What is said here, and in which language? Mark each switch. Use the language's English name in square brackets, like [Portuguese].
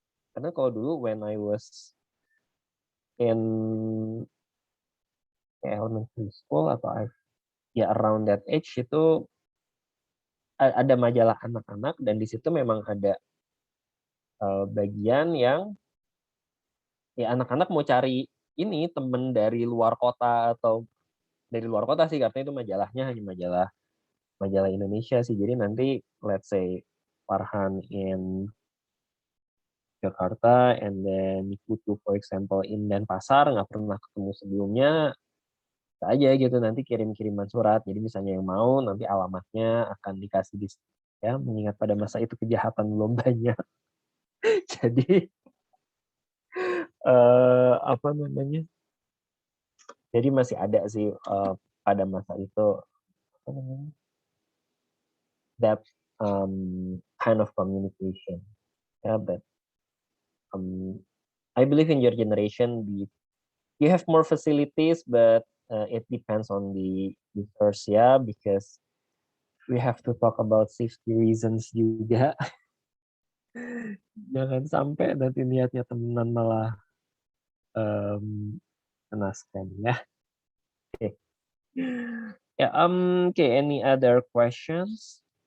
[Indonesian] Karena kalau dulu [English] when I was in elementary school [Indonesian] atau ya [English] around that age [Indonesian] itu ada majalah anak-anak dan di situ memang ada bagian yang ya anak-anak mau cari ini temen dari luar kota atau dari luar kota sih karena itu majalahnya hanya majalah Indonesia sih. Jadi nanti [English] let's say [Indonesian] Farhan [English] in Jakarta and then [Indonesian] Putu [English] for example [Indonesian] in Denpasar nggak pernah ketemu sebelumnya aja gitu nanti kirim-kiriman surat. Jadi misalnya yang mau nanti alamatnya akan dikasih di ya mengingat pada masa itu kejahatan belum banyak. Jadi apa namanya? Jadi masih ada sih pada masa itu apa namanya? [English] That kind of communication. Yeah, but I believe in your generation you have more facilities, but it depends on the users ya, because we have to talk about safety reasons [Indonesian] juga. Jangan sampai nanti niatnya temenan malah mengenaskan ya. [English] Okay. Yeah, okay, any other questions?